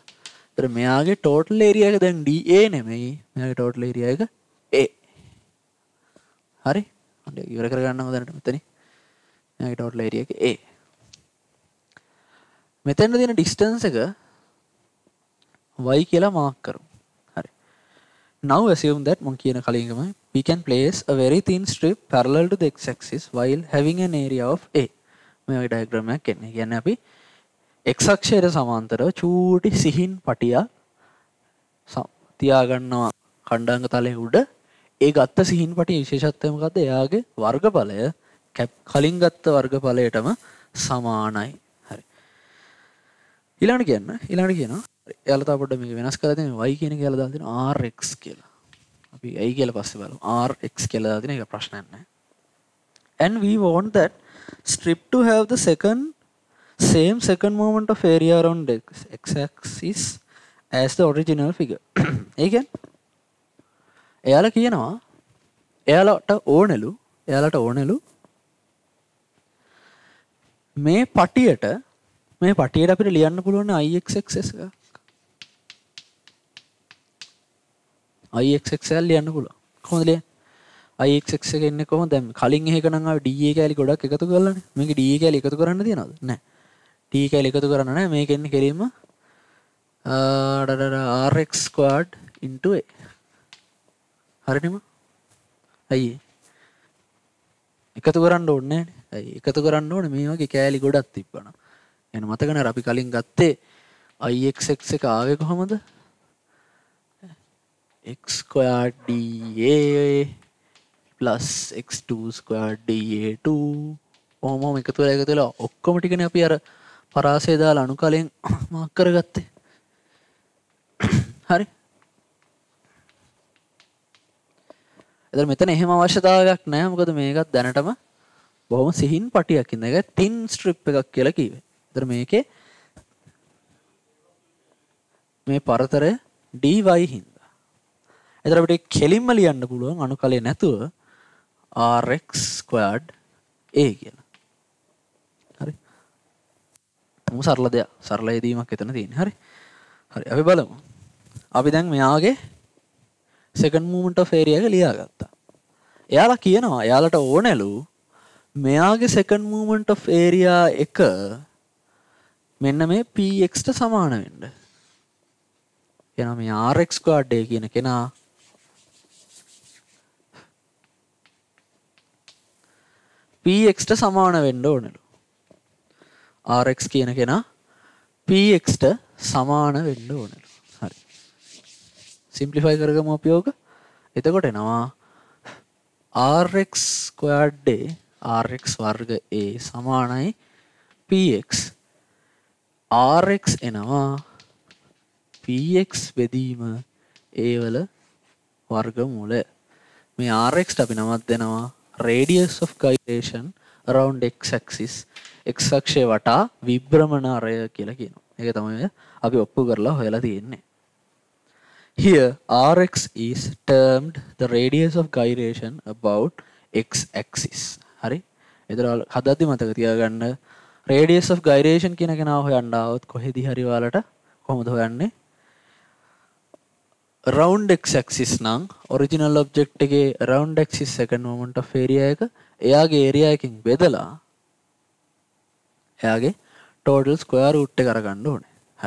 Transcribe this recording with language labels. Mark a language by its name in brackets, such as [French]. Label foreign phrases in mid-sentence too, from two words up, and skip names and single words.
[Sinhala] ඒතර මෙයාගේ [English] total area [Sinhala] එක දැන් DA නෙමෙයි. මෙයාගේ [English] total area [Sinhala] එක A. හරි? හොඳයි ඉවර කරගන්නකො දැනට මෙතනින්. මෙයාගේ [English] total area [Sinhala] එක A. මෙතෙන් තියෙන distance එක y කියලා mark කරමු. හරි. [English] Now assume that [Sinhala] මම කියන කලින්ම [English] we can place a very thin strip parallel to the x axis while having an area of A. [Sinhala] මෙයාගේ diagram එකක් එන්නේ. කියන්නේ අපි x අක්ෂයට සමාන්තරව චූටි සිහින් පටියක් තියාගන්නවා කණ්ඩාංග තලයේ උඩ ඒ ගත්ත සිහින් පටියේ විශේෂත්වය මොකද්ද? එයාගේ වර්ගඵලය කලින් ගත්ත වර්ගඵලයටම සමානයි. හරි. ඊළඟට කියනවා එයාලා තව පොඩ්ඩක් මේක වෙනස් කරලා තියෙනවා y කියන එක එයාලා දාලා තියෙනවා rx කියලා. අපි y කියලා පස්සේ බලමු. rx කියලා දාලා තියෙන එක ප්‍රශ්නයක් නැහැ. [English] And we want that strip to have the same second moment of area around the x-axis as the original figure. [Sinhala] ඒ කියන්නේ එයාලා කියනවා එයාලට ඕනෙලු මේ පටියට අපිට ලියන්න පුළුවන් ixxs එක ixxs ලියන්න පුළුවන්. කොහොමද ලියන්නේ? ixx එක එන්නේ කොහොමද? දැන් කලින් එහෙක නම් ආවේ da කැලි ගොඩක් එකතු කරලානේ. මේක da කැලි එකතු කරන්න තියනවද? නැහැ. t කැලි එකතු කරන්න නැහැ. මේක එන්නේ කෙලින්ම [English] rx squared into a. [Sinhala] හරිනේ මම? අයියේ. එකතු කරන්න ඕනේ නැහැ නේ. අයියේ එකතු කරන්න ඕනේ මේ වගේ කැලි ගොඩක් තිබ්බනම්. එහෙනම් මතක නැහැ අපි කලින් ගත්තේ ixx එක ආවේ කොහමද? [English] x squared da plus x2 squared da2 [Sinhala] ඔහොම එකතු වෙලා ඔක්කොම ටිකනේ අපි අර පරාසය දාලා අනුකලයෙන් මාක් කරගත්තේ. හරි. එතන මෙතන එහෙම අවශ්‍යතාවයක් නැහැ. මොකද මේකත් දැනටම බොහොම සිහින් පටියක් ඉන්න. ඒක [English] thin strip [Sinhala] එකක් කියලා කිව්වේ. එතන මේකේ මේ පරතරය dy හින්දා. එතන අපිට කෙලින්ම ලියන්න පුළුවන් අනුකලයේ නැතුව [English] rx squared a [Sinhala] කියලා. හරි. මොකද සරල දෙයක්. සරල යෙදීමක් එතන තියෙන්නේ. හරි. අපි බලමු. අපි දැන් මෙයාගේ [English] second moment of area [Sinhala] එක ලියාගත්තා. එයාලා කියනවා එයාලට ඕනෙලු මෙයාගේ [English] second movement of area [Sinhala] එක මෙන්න මේ px ට සමාන වෙන්න. එහෙනම් මේ [English] rx squared a [Sinhala] කියන කෙනා px ට සමාන වෙන්න ඕනලු. rx කියන කෙනා px ට සමාන වෙන්න ඕනලු. හරි. සිම්ප්ලිෆයි කරගමු අපි ඕක. එතකොට එනවා [English] rx squared a [Sinhala] rx වර්ග a සමානයි px. rx එනවා px බෙදීම a වල වර්ගමූල. මේ rx ට අපි නමක් දෙනවා [English] radius of gyration around x axis. [Sinhala] x අක්ෂය වටා විභ්‍රමණාරය කියලා කියනවා. ඒක තමයි අපි ඔප්පු කරලා හොයලා තියෙන්නේ. [English] Here rx is termed the radius of gyration about x axis. [Sinhala] හරි. ඒතර හදද්දි මතක තියාගන්න [English] radius of gyration [Sinhala] කියන කෙනා හොයන්න આવොත් කොහෙදි හරි ඔයාලට කොහොමද හොයන්නේ? [English] round x axis [Sinhala] නම් [English] original object [Sinhala] එකේ [English] round axis second moment of area [Sinhala] එක එයාගේ area එකකින් බෙදලා එයාගේ [English] total square root [Sinhala] එක අරගන්න ඕනේ. හරි.